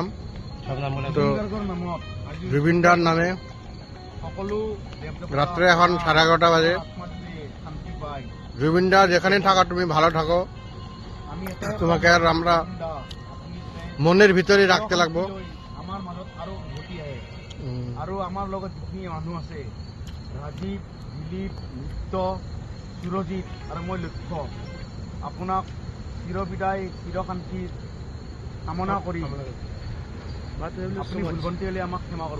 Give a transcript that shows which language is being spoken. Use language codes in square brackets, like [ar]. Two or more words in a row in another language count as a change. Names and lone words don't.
[bn] তো জুবিনদার নামে রাত্রে এখন 11:30 বাজে। জুবিনদা যেখানে থাকো তুমি ভালো থাকো, তোমাকে আর আমরা মনের ভিতরে রাখতে লাগবো। [as] আমার মাজত আৰু উভতি আহে আৰু আমাৰ লগত যিখিনি মানুহ আছে, ৰাজীৱ, দিলীপ, নিত্য, সুৰজিৎ আৰু মই লক্ষ্য, আপোনাক চিৰবিদায় চিৰশান্তিৰ কামনা কৰি আপুনি ভুলভন্তি হ'লে আমাক ক্ষমা কৰিব।